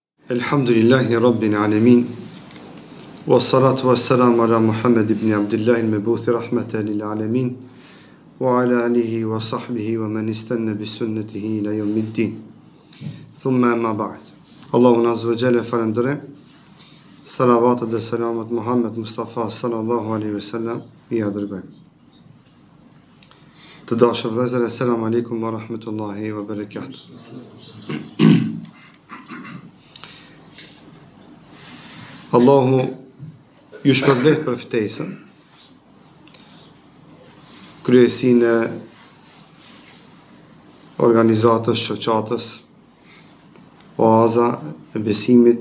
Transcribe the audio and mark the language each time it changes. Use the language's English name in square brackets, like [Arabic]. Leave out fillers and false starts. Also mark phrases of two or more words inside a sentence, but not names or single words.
[Arabic] الحمد لله رب العالمين والصلاة والسلام على محمد بن عبد الله المبعوث رحمة للعالمين وعلى آله وصحبه ومن استن بسنته إلى يوم الدين. ثم أما بعد. [Albanian] Allahu [Arabic] عز وجل [Albanian] falendrem. Salavat dhe selamat Muhammed Mustafa [Arabic] صلى الله عليه وسلم [Albanian] I dërgojmë. Të dashur vëllezër, [Arabic] السلام عليكم ورحمة الله وبركاته. [Albanian] Allahu ju shpërblet për ftesën, kryesinë e organizatës shoqatës Oaza e besimit,